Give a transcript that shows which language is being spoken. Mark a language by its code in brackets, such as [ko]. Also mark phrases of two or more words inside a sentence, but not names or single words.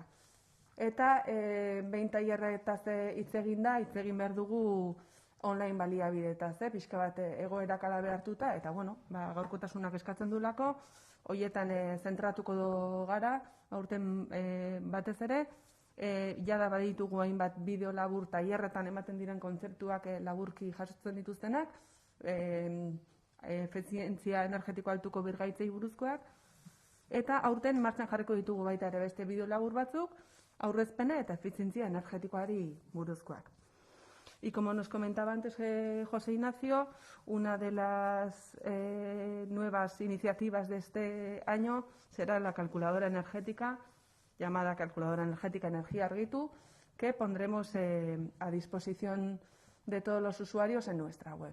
[eu] Eta behin tailerretaz hitz egin behar dugu online baliabideetaz, pixka bat egoerak ala behartuta, eta gaurkotasunak eskatzen duelako, horietan zentratuko gara, aurten batez ere, jada baditugu hainbat bideo labur tailerretan ematen diren kontzeptuak laburki jasotzen dituztenak, efizientzia energetiko altuko birgaitzei buruzkoak, eta aurten martxan jarriko ditugu baita ere beste bideo labur batzuk, aurrezpena eta efizientzia energetikoari buruzkoak. [es] Y como nos comentaba antes José Ignacio, una de las nuevas iniciativas de este año será la calculadora energética, llamada Calculadora Energética Energía Argitu, que pondremos a disposición de todos los usuarios en nuestra web.